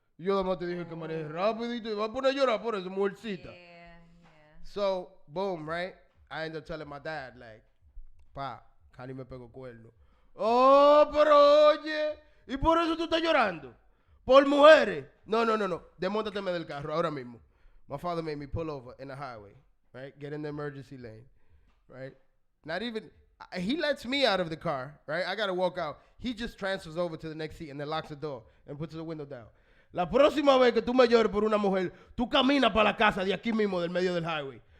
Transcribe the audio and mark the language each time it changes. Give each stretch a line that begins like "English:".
Spanish: Yo nada más te dije que manejes rápido y te vas a poner a llorar por eso, mujercita.
English: yeah. So, boom, right? I ended up telling my dad, like, pa, Connie
Spanish: me pegó cuerno. Oh, pero oye, ¿y por eso tú estás llorando? ¿Por mujeres? No. Demóntateme del carro ahora mismo.
English: My father made me pull over in the highway, right? Get in the emergency lane, right? Not even, he lets me out of the car, right? I got to walk out. He just transfers over to the next seat and then locks the door and puts the window down.
Spanish: La próxima vez que tú me llores por una mujer, tú caminas para la casa de aquí mismo, del medio del highway.